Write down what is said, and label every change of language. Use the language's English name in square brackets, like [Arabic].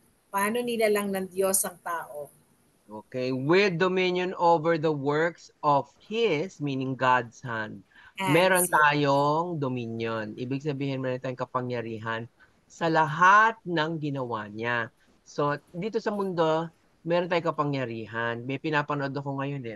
[Filipino] Paano nilalang ng Diyos ang tao? [English] Okay, with dominion over the works of His, meaning God's hand. [Filipino] Meron [English] Hands, yes. [Filipino] tayong dominion. Ibig sabihin, meron tayong kapangyarihan sa lahat ng ginawa niya. So, dito sa mundo, meron tayong kapangyarihan. May pinapanood ako ngayon eh.